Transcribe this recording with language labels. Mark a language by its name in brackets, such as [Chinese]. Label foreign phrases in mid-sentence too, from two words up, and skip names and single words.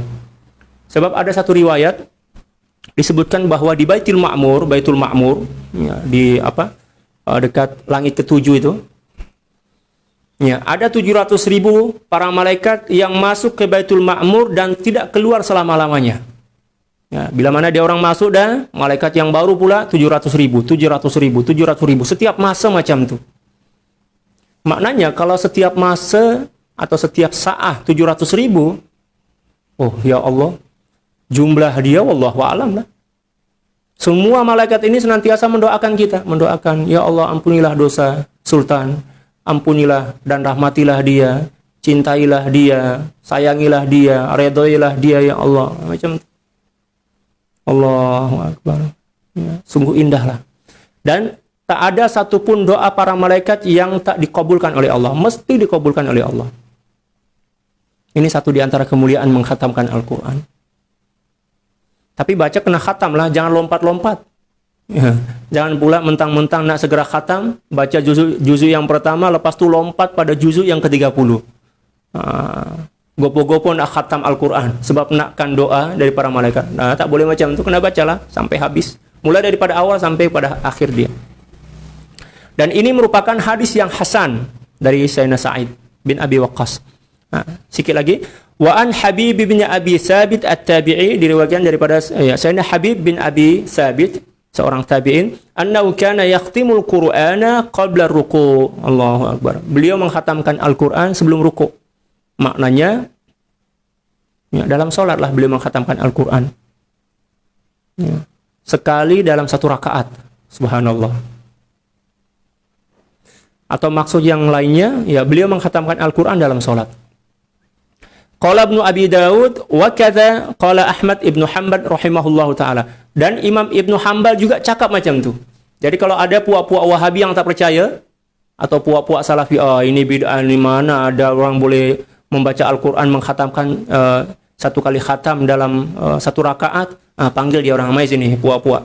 [Malay] Sebab ada satu riwayat disebutkan bahwa di Baitul Ma'mur ya, di dekat langit ketujuh itu, ya, ada 700.000 para malaikat yang masuk ke Baitul Ma'mur dan tidak keluar selama-lamanya. Ya, bila mana dia orang masuk dah, malaikat yang baru pula 700.000, 700.000, 700.000, setiap masa macam tu. Maknanya kalau setiap masa atau setiap saat 700.000, oh ya Allah, jumlah dia [Arabic] والله أعلم [Malay] lah. Semua malaikat ini senantiasa mendoakan kita, mendoakan, ya Allah ampunilah dosa Sultan, ampunilah dan rahmatilah dia, cintailah dia, sayangilah dia, redhoilah dia ya Allah, macam itu. [Arabic] الله أكبر. [Malay] Ya, sungguh indahlah. Dan tak ada satupun doa para malaikat yang tak dikabulkan oleh Allah. Mesti dikabulkan oleh Allah. Ini satu di antara kemuliaan mengkhatamkan Al-Quran. Tapi baca kena khatam lah, jangan lompat-lompat. Ya. Jangan pula mentang-mentang nak segera khatam, baca juzu yang pertama, lepas tu lompat pada juzu yang ke-30. Gopo-gopo nak khatam Al-Quran, sebab nakkan doa dari para malaikat. Nah, tak boleh macam itu, kena bacalah sampai habis. Mulai daripada awal sampai pada akhir dia. Dan ini merupakan hadis yang hasan dari Sayyidina Sa'id bin Abi Waqqas. Sikit lagi. [Arabic] وعن حبيب بن أبي ثابت التابعي, [Malay] diriwayatkan daripada Sayyidina Habib bin Abi Thabit, seorang tabi'in, [Arabic] أنه كان يختم القرآن قبل الركوع'. الله أكبر. [Malay] Beliau mengkhatamkan Al-Quran sebelum ruku'. Maknanya dalam salatlah beliau mengkhatamkan Al-Quran. Sekali dalam satu rakaat. Subhanallah. Atau maksud yang lainnya, beliau mengkhatamkan Al-Quran dalam salat. [Arabic] قال ابن أبي داود وكذا قال أحمد ابن حنبل رحمه الله تعالى. [Malay] Dan Imam Ibnu Hanbal juga cakap macam tu. Jadi kalau ada puak-puak Wahabi yang tak percaya atau puak-puak Salafi, ini bid'ah, ni mana ada orang boleh membaca Al-Quran mengkhatamkan satu kali khatam dalam satu rakaat, panggil dia orang mai sini, puak-puak.